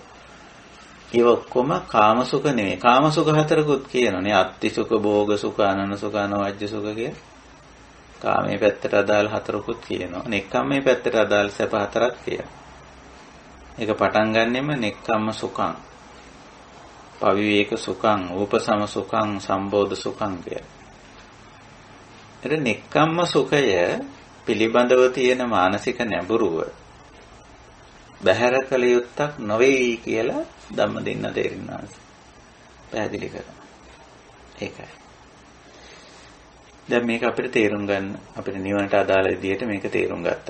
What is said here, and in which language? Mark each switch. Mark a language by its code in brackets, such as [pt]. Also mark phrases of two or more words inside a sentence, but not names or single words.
[si] ඒ ඔක්කොම කාම සුඛ නෙමෙයි. කාම සුඛ හතරකුත් කියනෝනේ. [pi] අත්ති සුඛ, භෝග සුඛ, අනන සුඛ, අනවජ්‍ය සුඛ කිය. [si] කාමයේ පැත්තට අදාළ හතරකුත් කියනවා. නෙක්ඛම්මේ පැත්තට අදාළ සැප හතරක් කියනවා. ඒක පටන් ගන්නෙම [pi] නෙක්ඛම්ම සුඛං, පවිවේක සුඛං, උපසම සුඛං, සම්බෝධ සුඛං කිය. [si] එතන නෙක්ඛම්ම සුඛය පිළිබඳව තියෙන මානසික නැඹුරුව බහැර කළ යුත්තක් නොවේ කියලා ධම්මදින්න තේරෙනවා. පැහැදිලි කරනවා. ඒකයි. දැන් මේක අපිට තේරුම් ගන්න, අපිට නිවනට අදාළ විදිහට මේක තේරුම් ගත්තා.